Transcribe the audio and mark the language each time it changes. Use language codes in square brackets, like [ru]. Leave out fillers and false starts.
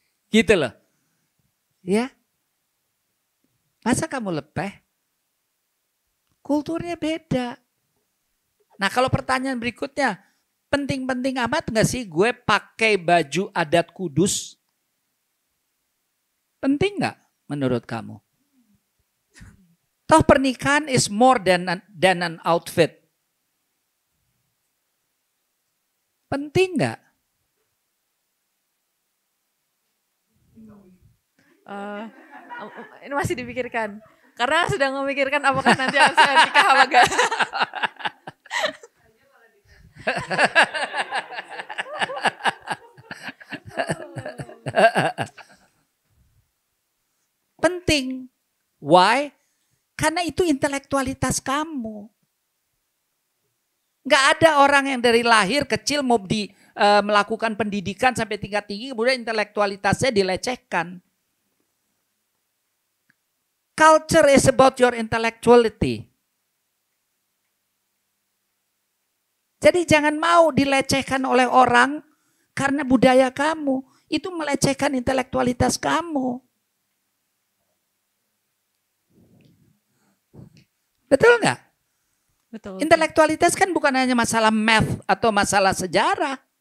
[id] Gitu loh. Ya. Masa kamu lepeh? Kulturnya beda. Nah kalau pertanyaan berikutnya, penting-penting amat gak sih gue pakai baju adat Kudus? Penting gak menurut kamu? Toh pernikahan [en] is more than an outfit. [id] Penting gak? Ini masih dipikirkan. Karena sedang memikirkan apakah nanti saya nikah apa enggak. Penting. [en] Why? [id] Karena itu intelektualitas kamu. Gak ada orang yang dari lahir kecil mau melakukan pendidikan sampai tingkat tinggi kemudian intelektualitasnya dilecehkan. [en] Culture is about your intellectuality. [id] Jadi jangan mau dilecehkan oleh orang karena budaya kamu. Itu melecehkan intelektualitas kamu. Betul nggak? Betul. Intelektualitas kan bukan hanya masalah math atau masalah sejarah.